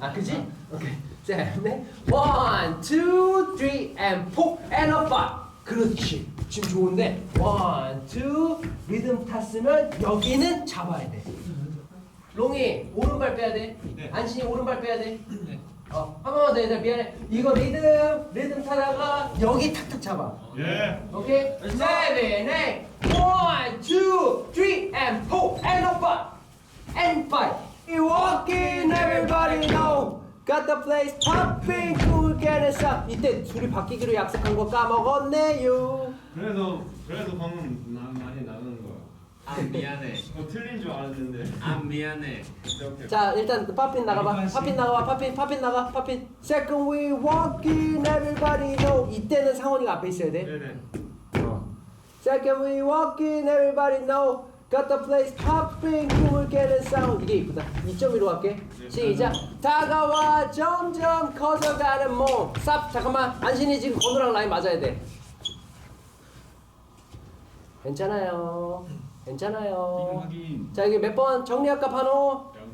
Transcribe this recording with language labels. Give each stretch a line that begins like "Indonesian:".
Korean: 그지? 오케이. 자, 네. 1, 2, 3 and 4 and 5. 그렇지. 지금 좋은데 1, 2 리듬 탔으면 여기는 잡아야 돼. 롱이 오른발 빼야 돼. 네. 안신이 오른발 빼야 돼. 네. 한 번만 더 얘들아 미안해. 이거 리듬 타다가 여기 탁탁 잡아. 예. 오케이?
English: 7, 8 1, 2, 3 and 4 and 5 and 5 You walk in everybody know Got the place popping cool getting
Korean: 이때 둘이 바뀌기로 약속한 거 까먹었네요. 그래서 방금 많이 나가는 거야. 미안해. 틀린 줄 알았는데. 미안해. 오케이. 자 일단 팝핀 나가봐. 팝핀 나가봐. 팝핀 나가. 팝핀.
English: Second we walk in everybody know
Korean: 이때는 상원이가 앞에 있어야 돼. 네네.
English: Second we walk in everybody know Got the place popping
Korean: 꿈을 깨는 sound 이게 이쁘다 2.1로 할게 시작 다가와 점점 커져가는 몸 쌉 잠깐만 안신이 지금 건우랑 라인 맞아야 돼 괜찮아요 괜찮아요 자 이게 몇 번 정리할까 판호